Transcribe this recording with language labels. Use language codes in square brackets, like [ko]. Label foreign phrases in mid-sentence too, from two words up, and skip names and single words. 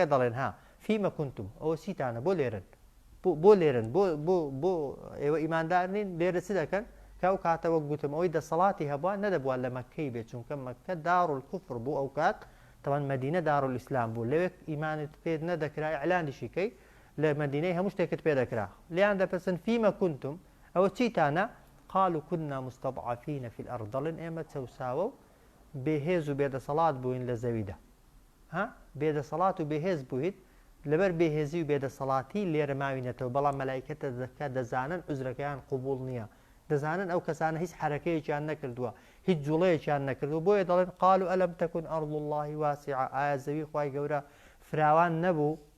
[ckb] دەڵێن ها [ar] فیمە کنتم [ckb] ئەوە چیتانە بۆ لێرن بۆ لێرن بۆ ئێوە ئیماندارنین لێرە چ دەکەن کە ئەو کاتەوە گوتم ئەوەی دەسەڵاتی هەبووە نەدەبووە لە مەککەی بێت چونکە مەککە [ar] دار الکوفر [ckb] بوو ئەو کات تەوان مەدینە [ar] دار الئیسلام [ckb] بوو لەوێک ئیمانت پێ نەدەکرا ئەعلانیشی کەی لە مەدینەی هەموو شتێکت پێ دەکرا لیان دەپرسن [ar] فیمە کنتم [ckb] ئەوە چیتانە [ar] قالوا كنا مستضعفين في الأرض [ckb] دەڵێن ئێمە چەوساوە و بێهێز و بێدەسەڵات بووین لە زەویدا ها بێدەسەڵات و بێهێز بوویت لەبەر بێهێزی و بێدەسەڵاتی لێرە ماوینەتەوە بەڵام مەلائکەتە دەکە دەزانن عوزرەکەیان قبول نییە دەزانن ئەو کەسانە هیچ حرەکەیەکیان نەکردووە هیچ جوڵەیەکیان نەکردو بۆیە دەڵێن [ar] قالوا ئەلەم تەکون ئەرض الله واسعة [ckb] ئایا زەوی خوای گەورە فراوان نەبوو